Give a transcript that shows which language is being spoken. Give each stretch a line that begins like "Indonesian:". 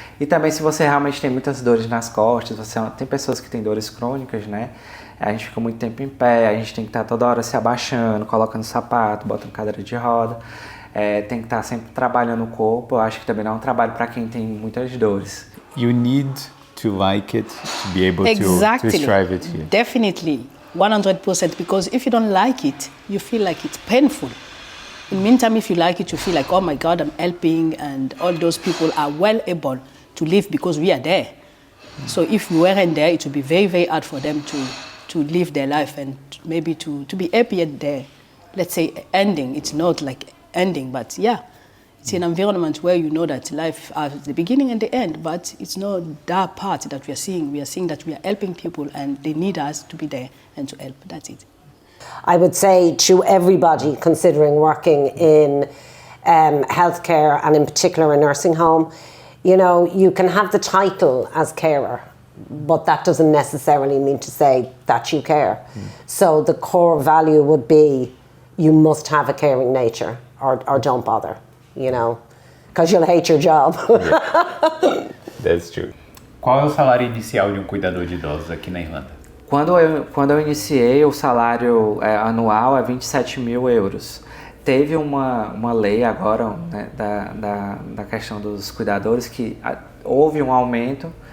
Portuguese: E também se você realmente tem muitas dores nas costas, tem pessoas que têm dores crônicas, né? A gente fica muito tempo em pé, a gente tem que estar toda hora se abaixando, colocando sapato, botando cadeira de roda. Tem que estar sempre trabalhando o corpo. Eu acho que também não é um trabalho para quem tem muitas dores.
English: You need to like it to be able to strive it here. Definitely, 100%, because if you don't like it, you feel like it's painful. In the meantime, if you like it, you feel like, oh my God, I'm helping, and all those people are well able to live because we are there. So if we weren't there, it would be very, very hard for them to live their life and maybe to be happy at their, let's say, ending. It's not like ending, but yeah, it's an environment where you know that life has the beginning and the end, but it's not that part that we are seeing. We are seeing that we are helping people and they need us to be there and to help. That's it. I would say to everybody considering working in healthcare and in particular a nursing home, you know, you can have the title as carer, but that doesn't necessarily mean to say that you care. So the core value would be you must have a caring nature or don't bother, you know, because you'll hate your job. Yeah. That's true.
Portuguese: Qual é o salário inicial de um cuidador de idosos aqui na Irlanda? Quando eu iniciei, o salário anual é 27 mil euros. Teve uma lei agora, né, da questão dos cuidadores, que houve um aumento.